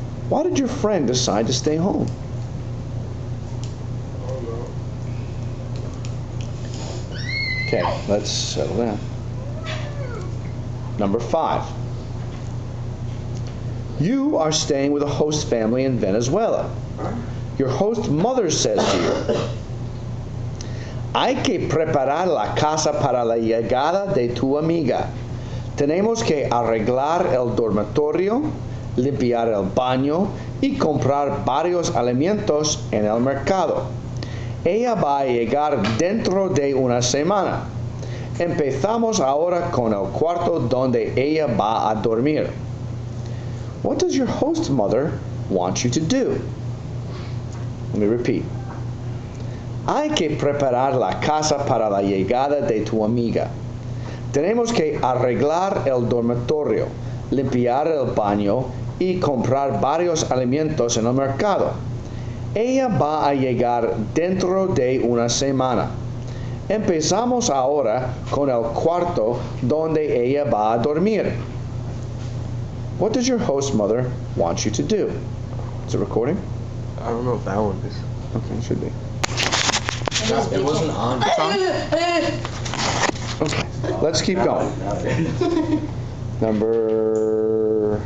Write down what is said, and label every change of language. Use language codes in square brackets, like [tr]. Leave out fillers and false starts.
[en] Why did your friend decide to stay home? Okay, let's settle down. Number 5. You are staying with a host family in Venezuela. Your host mother says to you, [es] hay que preparar la casa para la llegada de tu amiga. Tenemos que arreglar el dormitorio, limpiar el baño y comprar varios alimentos en el mercado. Ella va a llegar dentro de una semana. Empezamos ahora con el cuarto donde ella va a dormir. [en] What does your host mother want you to do? Let me repeat. [es] Hay que preparar la casa para la llegada de tu amiga. Tenemos que arreglar el dormitorio, limpiar el baño y comprar varios alimentos en el mercado. Ella va a llegar dentro de una semana. Empezamos ahora con el cuarto donde ella va a dormir. [en] What does your host mother want you to do? Is it recording? I don't know if that one is. Okay, it should be. It wasn't on. Okay, let's keep going. Number